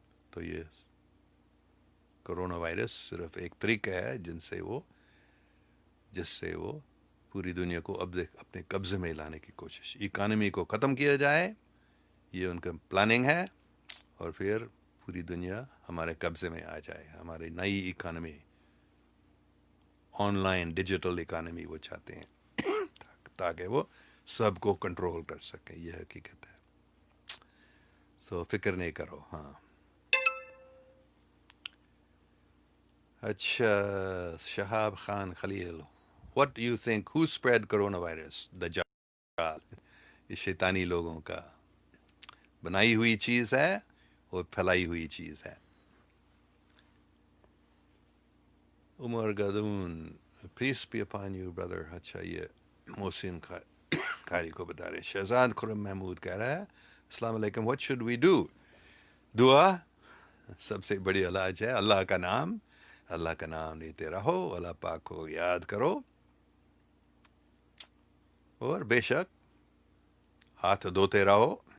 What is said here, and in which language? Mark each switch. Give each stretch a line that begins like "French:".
Urdu: تو یہ corona virus صرف ایک طریقہ ہے جس سے وہ پوری دنیا کو اب اپنے قبضے میں لانے کی کوشش، اکانومی کو ختم کیا جائے، یہ ان کا پلاننگ ہے، اور پھر پوری دنیا ہمارے قبضے میں آ جائے. ہماری نئی economy, on line digital economy وہ چاہتے ہیں تاکہ وہ سب کو کنٹرول کر سکیں. یہ حقیقت ہے. فکر نہیں کرو. ہاں اچھا،
English: Shahab Khan Khalil, what do you think, who spread coronavirus?
Urdu: دجال. یہ شیطانی لوگوں کا بنائی ہوئی چیز ہے اور پھیلائی ہوئی چیز ہے.
English: Umar Gadoon, peace be upon you brother.
Urdu: اچھا، یہ محسن قاری کو بتا رہے. شہزاد خرم محمود کہہ رہا ہے السلام علیکم،
English: what should we do؟
Urdu: دعا سب سے بڑی علاج ہے. اللہ کا نام لیتے رہو، اللہ پاک کو یاد کرو، اور بے شک ہاتھ دھوتے رہو.